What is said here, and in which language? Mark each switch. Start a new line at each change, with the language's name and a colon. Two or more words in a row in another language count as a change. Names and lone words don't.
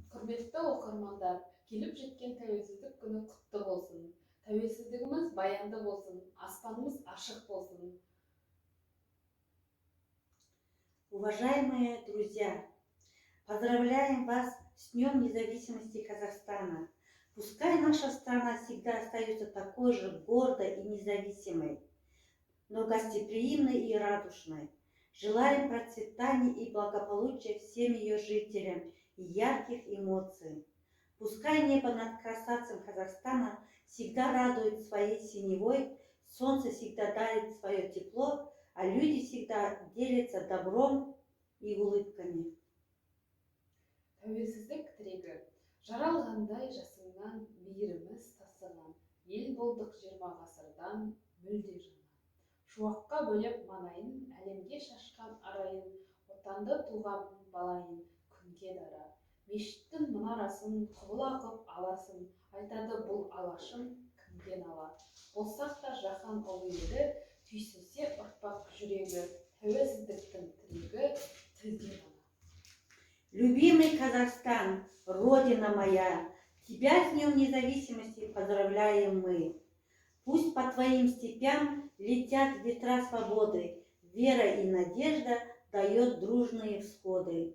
Kazakh: Құрметті оқырмандар, келіп жеткен тәуелсіздік күні құтты болсын. Тәуелсіздігіміз баянды болсын, аспанымыз ашық болсын.
Russian: Уважаемые друзья, поздравляем вас с Днем Независимости Казахстана. Пускай наша страна всегда остается такой же гордой и независимой, но гостеприимной и радушной. Желаем процветания и благополучия всем ее жителям и ярких эмоций. Пускай небо над красавцем Казахстана всегда радует своей синевой, солнце всегда дарит свое тепло, а люди всегда делятся добром и улыбками.
Kazakh: Тәуелсіздік тірегі, жаралғандай жасыңнан мейіріміз тасыған, ел болдық 20 ғасырдан мүлде жаңа. Шуаққа бөлеп манайын, әлемге шашқан арайын, отанды туған балайын, күнге дара. Мешіттің мұнарасын құбыла қып аласын, айтады бұл алашым кімге нала. Болсақ та жаһан ұлы еді, түйсінсе ұрпақ жүрегі, тәуелсіздіктің тірегі тілде ғана.
Russian: Любимый Казахстан, Родина моя, тебя с Днем Независимости поздравляем мы. Пусть по твоим степям летят ветра свободы, вера и надежда дает дружные всходы.